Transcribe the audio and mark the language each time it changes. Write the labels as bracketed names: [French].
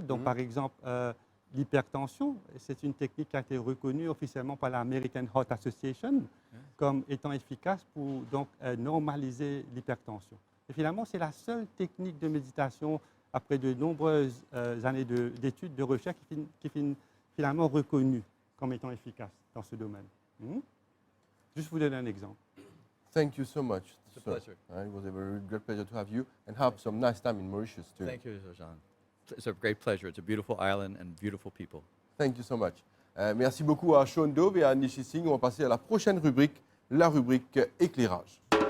[French] Donc, par exemple, l'hypertension, c'est une technique qui a été reconnue officiellement par l'American Heart Association comme étant efficace pour donc, normaliser l'hypertension. Et finalement, c'est la seule technique de méditation, après de nombreuses années d'études, de recherche, qui est finalement reconnue comme étant efficace dans ce domaine. Juste vous donner un exemple. [English] Thank you so much. It's a pleasure. It was a very great pleasure to have you and have some nice time in Mauritius too. Thank you, Jean. It's a great pleasure. It's a beautiful island and beautiful people. Thank you so much. [French] Merci beaucoup à Sean Dove et à Nishi Singh. On va passer à la prochaine rubrique, la rubrique éclairage.